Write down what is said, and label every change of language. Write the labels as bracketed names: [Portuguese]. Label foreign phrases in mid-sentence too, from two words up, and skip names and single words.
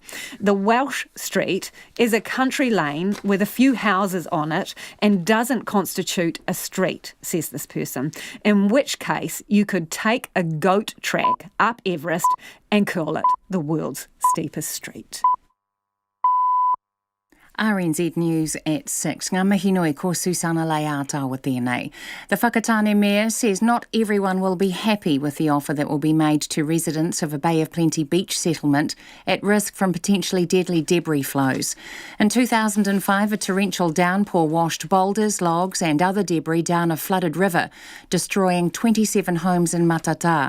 [English] The Welsh Street is a country lane with a few houses on it and doesn't constitute a street, says this person. In which case, you could take a goat track up Everest and call it the world's steepest street. RNZ News at 6. [Māori] Ngā mihi nui ko Susana Leata tēnei. [English] The Whakatane Mayor says not everyone will be happy with the offer that will be made to residents of a Bay of Plenty beach settlement at risk from potentially deadly debris flows. In 2005, a torrential downpour washed boulders, logs and other debris down a flooded river, destroying 27 homes in Matata.